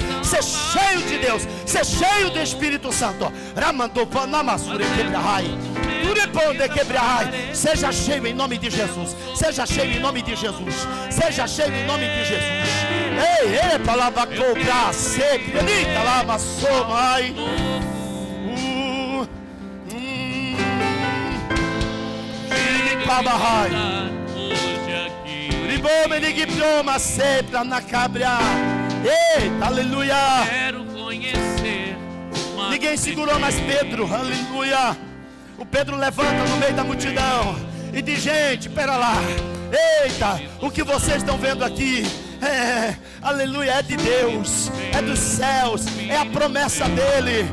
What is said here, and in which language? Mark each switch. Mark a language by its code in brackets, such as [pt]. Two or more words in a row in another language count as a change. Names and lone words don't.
[pt] Ser cheio de Deus. Ser cheio do Espírito Santo. Seja cheio em nome de Jesus. Seja cheio em nome de Jesus. Seja cheio em nome de Jesus. Ei, palavra cobra, seca, grita lá, maçô, mai. Babahai. Ribome de Gibroma, sepra na cabra. Eita, aleluia. Quero conhecer. Ninguém segurou mais Pedro, aleluia. O Pedro levanta no meio da multidão e diz: gente, pera lá. Eita, o que vocês estão vendo aqui? Aleluia, é de Deus, é dos céus, é a promessa dele.